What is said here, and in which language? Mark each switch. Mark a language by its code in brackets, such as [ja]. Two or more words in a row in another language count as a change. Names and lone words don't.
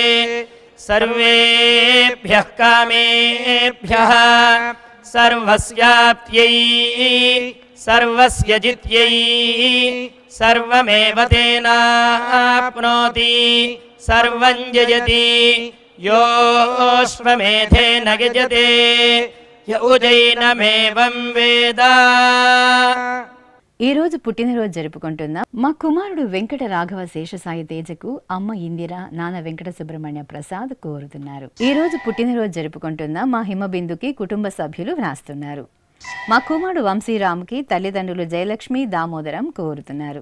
[sa] సర్వేభ్యః కామేభ్యః సర్వస్యాప్త్యై సర్వస్య జిత్యై సర్వమేవ తేనాప్నోతి సర్వం జయతి योऽश्वमेधेन यजते य उजैनमेवं वेद. [te] ఈ రోజు పుట్టినరోజు జరుపుకుంటున్న మా కుమారుడు వెంకట రాఘవ శేషసాయి తేజకు అమ్మ ఇందిర, నాన్న వెంకట సుబ్రహ్మణ్య ప్రసాద్ కోరుతున్నారు. ఈ రోజు పుట్టినరోజు జరుపుకుంటున్న మా హిమబిందుకి కుటుంబ సభ్యులు వ్రాస్తున్నారు. మా కుమారుడు వంశీరామ్కి తల్లిదండ్రులు జయలక్ష్మి, దామోదరం కోరుతున్నారు.